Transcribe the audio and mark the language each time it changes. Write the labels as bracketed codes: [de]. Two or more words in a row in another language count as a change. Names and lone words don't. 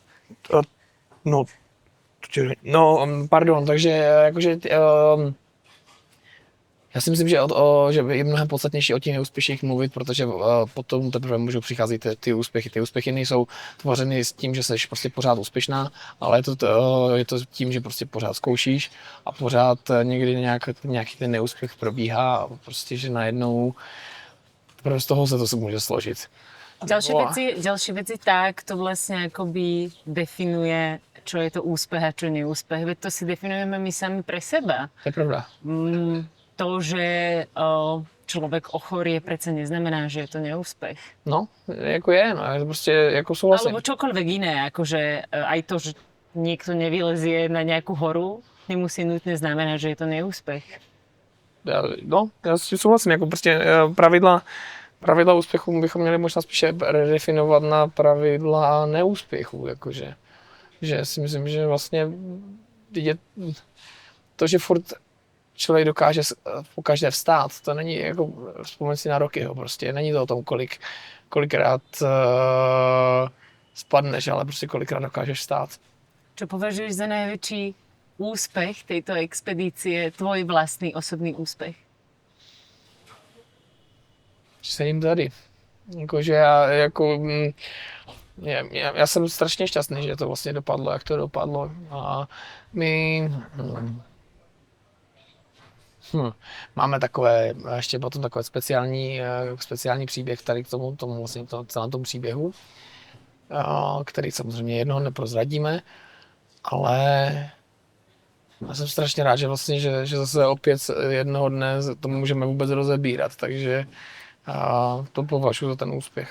[cs] Pardon, takže jakože já si myslím, že je mnohem podstatnější o těch neúspěších mluvit, protože potom teprve můžou přicházet ty úspěchy. Ty úspěchy nejsou tvořeny s tím, že jsi prostě pořád úspěšná, ale je to tím, že prostě pořád zkoušíš a pořád někdy nějaký ten neúspěch probíhá a prostě, že najednou z toho se to může složit. [sk] Ďalšie veci tak, to vlastne akoby definuje, čo je to úspech a čo neúspech. Veď to si definujeme my sami pre seba. To je pravda. To, že človek ochorie, predsa neznamená, že je to neúspech. [cs] No, jako je, no, prostě jako souhlasím. [sk] Alebo čokoľvek iné, akože aj to, že niekto nevylezie na nejakú horu, nemusí nutne znamenať, že je to neúspech. [cs] Já s tím souhlasím, jako prostě pravidla úspěchu bychom měli možná spíše redefinovat na pravidla neúspěchu, jakože. Že si myslím, že vlastně to, že furt člověk dokáže pokaždé vstát, to není jako vzpomeň si na Rockyho prostě, není to o tom, kolikrát spadneš, ale prostě kolikrát dokážeš vstát. [sk] Čo považuješ za najväčší úspech tejto expedície, tvoj vlastný osobný úspech? [cs] Že sedím tady. Jakože já jsem strašně šťastný, že to vlastně dopadlo, jak to dopadlo. A my máme ještě potom takové speciální příběh tady k tomu vlastně celém tomu příběhu, který samozřejmě jednoho neprozradíme, ale já jsem strašně rád, že vlastně, že zase opět jednoho dne to můžeme vůbec rozebírat, takže to považuji za ten úspěch.